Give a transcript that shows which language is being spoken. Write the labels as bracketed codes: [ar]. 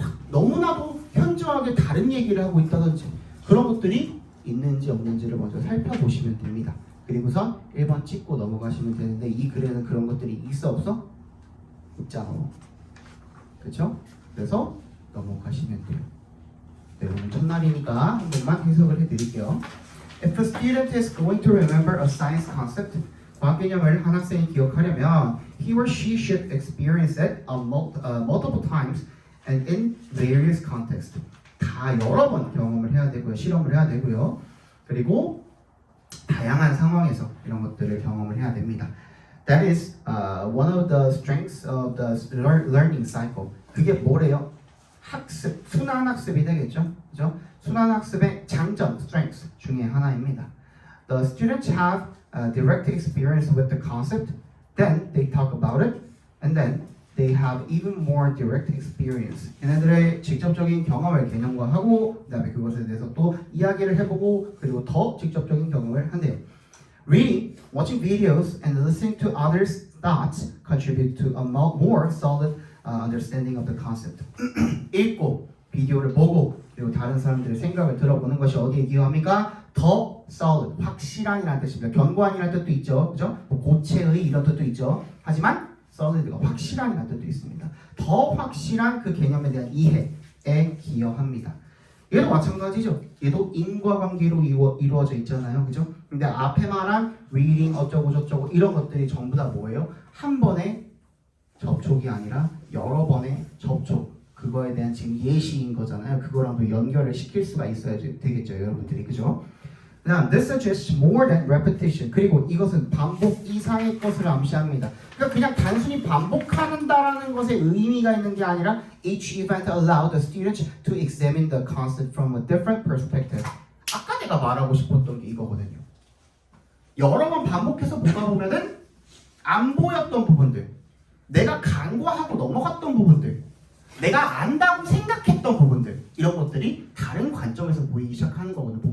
[ko] 너무나도 현저하게 다른 얘기를 하고 있다든지 그런 것들이 있는지 없는지를 먼저 살펴보시면 됩니다. 그리고선 1번 찍고 넘어가시면 되는데 이 글에는 그런 것들이 있어 없어? 있잖아. 그렇죠? 그래서 넘어가시면 돼요. 네, 오늘 첫날이니까 한 번만 해석을 해드릴게요. [en] If a student is going to remember a science concept, [ko] 과학 개념을 한 학생이 기억하려면 [en] he or she should experience it multiple times and in various contexts. [ko] 다 여러 번 경험을 해야 되고요. 실험을 해야 되고요. 그리고 다양한 상황에서 이런 것들을 경험을 해야 됩니다. [en] That is one of the strengths of the learning cycle. [ko] 그게 뭐래요? 학습, 순환 학습이 되겠죠? 그죠? 순환 학습의 장점, strengths 중에 하나입니다. [en] The students have direct experience with the concept, then they talk about it, and then they have even more direct experience. [ko] 얘네들의 직접적인 경험을 개념화하고 그다음에 그것에 대해서 또 이야기를 해보고 그리고 더 직접적인 경험을 한대요. [en] Reading, watching videos, and listening to others' thoughts contribute to a more solid understanding of the concept. [ko] 읽고 비디오를 보고 그리고 다른 사람들의 생각을 들어보는 것이 어디에 기여합니까? 더 solid, 확실한이라는 뜻입니다. 견고한이라는 뜻도 있죠, 그죠? 고체의 이런 뜻도 있죠. 하지만 solid가 확실한이라는 뜻도 있습니다. 더 확실한 그 개념에 대한 이해에 기여합니다. 얘도 마찬가지죠. 얘도 인과관계로 이루어져 있잖아요, 그죠? 근데 앞에 말한 reading 어쩌고 저쩌고 이런 것들이 전부 다 뭐예요? 한 번의 접촉이 아니라 여러 번의 접촉, 그거에 대한 지금 예시인 거잖아요. 그거랑 또 연결을 시킬 수가 있어야 되겠죠, 여러분들이, 그죠? 그다음 [en] this suggests more than repetition. [ko] 그리고 이것은 반복 이상의 것을 암시합니다. 그러니까 그냥 단순히 반복한다라는 것에 의미가 있는 게 아니라 [en] each event allowed the students to examine the concept from a different perspective. [ko] 아까 내가 말하고 싶었던 게 이거거든요. 여러 번 반복해서 보다 보면은 안 보였던 부분들, 내가 간과하고 넘어갔던 부분들, 내가 안다고 생각했던 부분들, 이런 것들이 다른 관점에서 보이기 시작하는 거거든요.